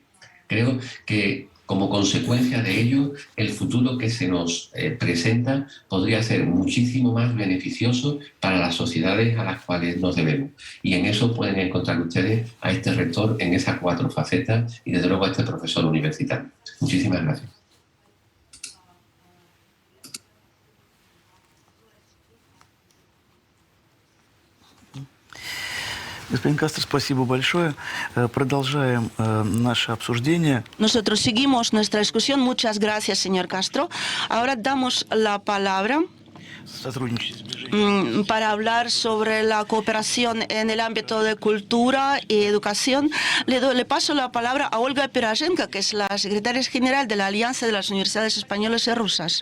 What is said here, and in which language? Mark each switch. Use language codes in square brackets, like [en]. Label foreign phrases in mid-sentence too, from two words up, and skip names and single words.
[es] Creo que, como consecuencia de ello, el futuro que se nos presenta podría ser muchísimo más beneficioso para las sociedades a las cuales nos debemos. Y en eso pueden encontrar ustedes a este rector en esas 4 facetas y, desde luego, a este profesor universitario. Muchísimas gracias. [ru] Господин Кастро, спасибо большое. Продолжаем наше обсуждение. [es] Nosotros seguimos nuestra discusión. Muchas gracias, señor Castro. Ahora damos la palabra para hablar sobre la cooperación en el ámbito de cultura y educación. Le paso la palabra a Olga Pirashenko, que es la secretaria general de la Alianza de las Universidades Españolas y Rusas.